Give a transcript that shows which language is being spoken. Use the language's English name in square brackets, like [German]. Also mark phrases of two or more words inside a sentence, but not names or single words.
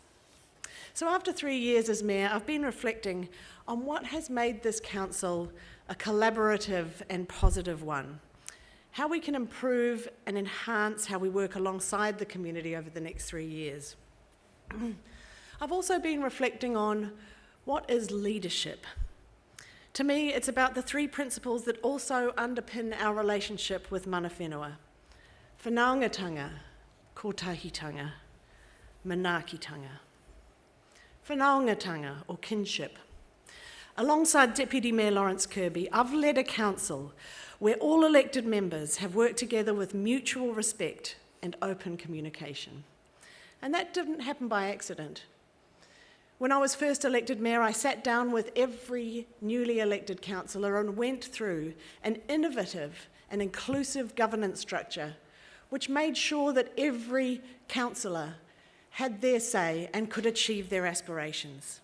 [English] So after 3 years as mayor, I've been reflecting on what has made this council a collaborative and positive one, how we can improve and enhance how we work alongside the community over the next 3 years. I've also been reflecting on what is leadership. To me, it's about the 3 principles that also underpin our relationship with [Māori] mana whenua: whanaungatanga, kotahitanga, manaakitanga. [English] Whanaungatanga, or kinship. Alongside Deputy Mayor Lawrence Kirby, I've led a council where all elected members have worked together with mutual respect and open communication. And that didn't happen by accident. When I was first elected mayor, I sat down with every newly elected councillor and went through an innovative and inclusive governance structure which made sure that every councillor had their say and could achieve their aspirations.